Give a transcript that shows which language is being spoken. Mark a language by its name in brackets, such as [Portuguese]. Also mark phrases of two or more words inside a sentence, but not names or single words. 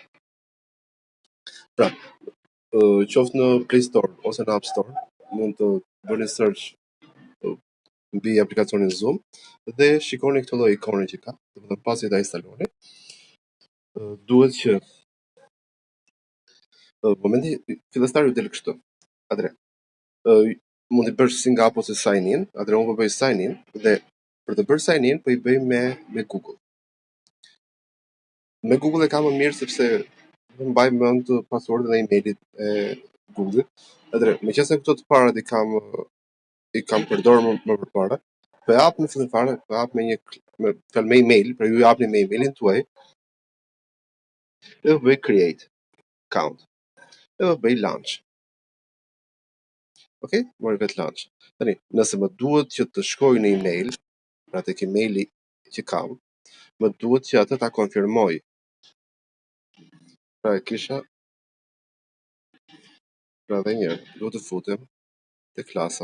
[Albanian] Pra, qoftë në Play Store ose në App Store, mund të bëni search mbi aplikacionin Zoom dhe shikoni këtë lloj ikone që ka, domethënë pasi ta instaloni, duhet që momenti fillestar ju del kështu. Atëre, mund të bësh si nga apo se [English] sign in, [Albanian] atëre unë po bëj [English] sign in [Albanian] dhe për të bërë [English] sign in [Albanian] po I bëj me Google. Me Google e ka më mirë sepse mbaj mend passwordin e emailit e Google. Atëre, meqense këto të parat I kam përdorur më përpara, po jap në fillim fare, po jap me me email, pra ju japni me emailin tuaj. Dhe bëj [English] create account. [Albanian] Dhe bëj launch. Okej, mori vet launch. Tani, nëse më duhet që të shkoj në email, pra tek emaili që kam, më duhet që atë ta konfirmoj. Pra e kisha pra dhe njërë, duhet të futem te klasa.